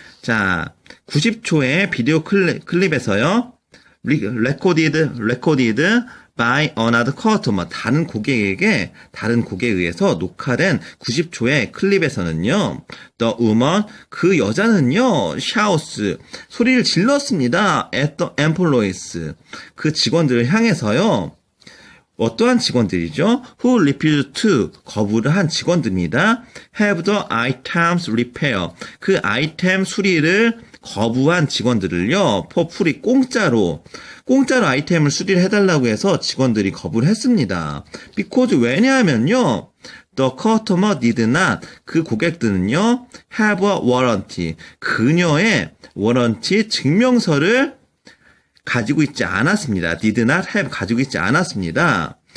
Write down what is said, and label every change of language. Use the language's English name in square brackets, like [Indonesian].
[Korean] 자, 90초의 비디오 클립에서요. [English] recorded by another customer. [Korean] 다른 고객에 의해서 녹화된 90초의 클립에서는요. [English] The woman, [Korean] 그 여자는요. shouts, 소리를 질렀습니다. [English] at the employees. [Korean] 그 직원들을 향해서요. 어떠한 직원들이죠? [English] Who refused to, [Korean] 거부를 한 직원들입니다. [English] Have the items repair, [Korean] 그 아이템 수리를 거부한 직원들을요. [English] for free, [Korean] 공짜로 아이템을 수리를 해달라고 해서 직원들이 거부를 했습니다. Because, 왜냐하면요. [English] The customer did not, [Korean] 그 고객들은요. [English] have a warranty, [Korean] 그녀의 warranty, 증명서를 가지고 있지 않았습니다. [English] did not have, [Korean] 가지고 있지 않았습니다.